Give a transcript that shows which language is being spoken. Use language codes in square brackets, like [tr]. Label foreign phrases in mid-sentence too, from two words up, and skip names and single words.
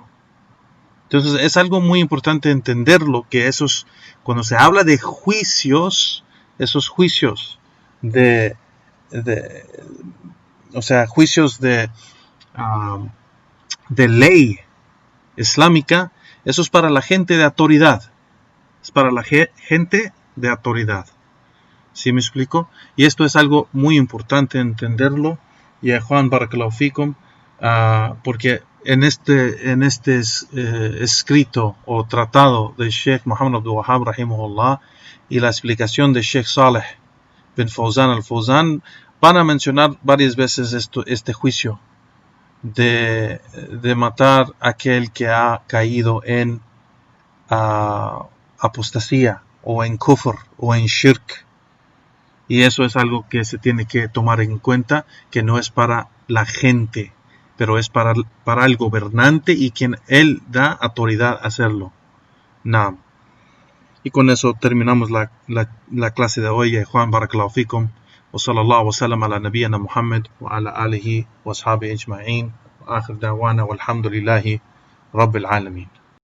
[es] Entonces es algo muy importante entenderlo, que cuando se habla de juicios, esos juicios juicios de ley islámica, eso es para la gente de autoridad. Es para la gente de autoridad. ¿Sí me explico? Y esto es algo muy importante entenderlo. Y a Juan, [ar] بارك الله فيكم, [es] porque en este escrito o tratado de Sheikh Muhammad Abdul Wahhab rahimahullah, y la explicación de Sheikh Saleh bin Fawzan al-Fawzan, van a mencionar varias veces este juicio de matar a aquel que ha caído en apostasía, o en kufr, o en shirk. Y eso es algo que se tiene que tomar en cuenta, que no es para la gente, pero es para el gobernante y quien él da autoridad a hacerlo. Naam. Y con eso terminamos la clase de hoy. Juan, [ar] بارك الله فيكم. وصلى الله وسلم على نبينا محمد وعلى آله وأصحابه أجمعين. وآخر دعوانا والحمد لله رب العالمين.